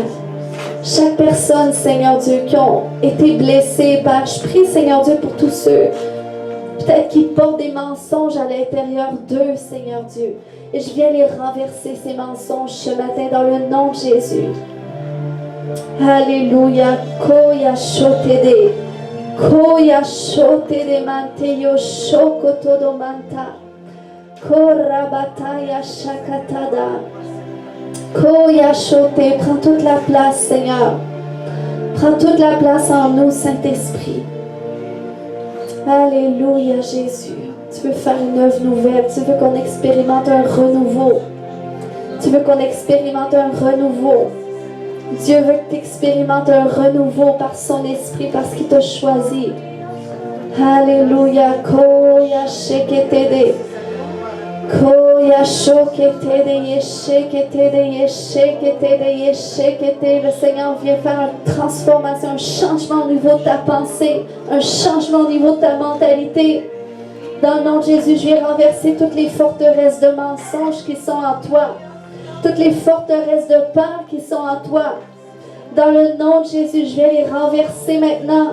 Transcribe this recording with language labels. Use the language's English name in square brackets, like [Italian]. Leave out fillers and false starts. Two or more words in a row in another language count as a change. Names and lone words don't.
[French] Chaque personne, Seigneur Dieu, qui ont été blessés, Père. Je prie, Seigneur Dieu, pour tous ceux, peut-être qui portent des mensonges à l'intérieur d'eux, Seigneur Dieu. Et je viens les renverser, ces mensonges, ce matin, dans le nom de Jésus. Alléluia, koya shotede. Koya shotede manteyo shokotodo manta. Korabataya shakatada. Koya shote. Prends toute la place, Seigneur. Prends toute la place en nous, Saint-Esprit. Alléluia, Jésus. Tu veux faire une œuvre nouvelle. Tu veux qu'on expérimente un renouveau. Tu veux qu'on expérimente un renouveau. Dieu veut que tu expérimentes un renouveau par son esprit, parce qu'il t'a choisi. Alléluia. Koya sheketede. Koya shoketede yesheketede yesheketede yesheketede. Le Seigneur vient faire une transformation, un changement au niveau de ta pensée, un changement au niveau de ta mentalité. Dans le nom de Jésus, je viens renverser toutes les forteresses de mensonges qui sont en toi. Toutes les forteresses de peur qui sont en toi. Dans le nom de Jésus, je vais les renverser maintenant.